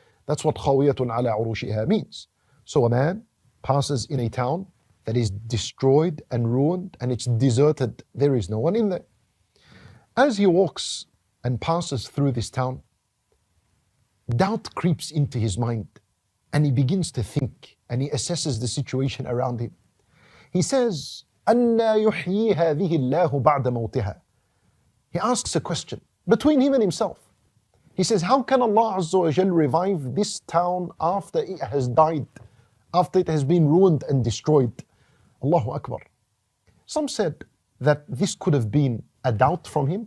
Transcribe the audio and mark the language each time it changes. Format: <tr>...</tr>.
<en>That's what</en> <ar>خَاوِيَةٌ عَلَى عُرُوشِهَا</ar> <en>means. So a man passes in a town that is destroyed and ruined and it's deserted. There is no one in there. As he walks and passes through this town, doubt creeps into his mind and he begins to think and he assesses the situation around him. He says,</en> <ar>أَنَّا يُحْيِي هَذِهِ اللَّهُ بَعْدَ مَوْتِهَا.</ar> <en>He asks a question between him and himself. He says, how can Allah Azza wa Jal revive this town after it has died, after it has been ruined and destroyed? Allahu Akbar. Some said that this could have been a doubt from him.</en>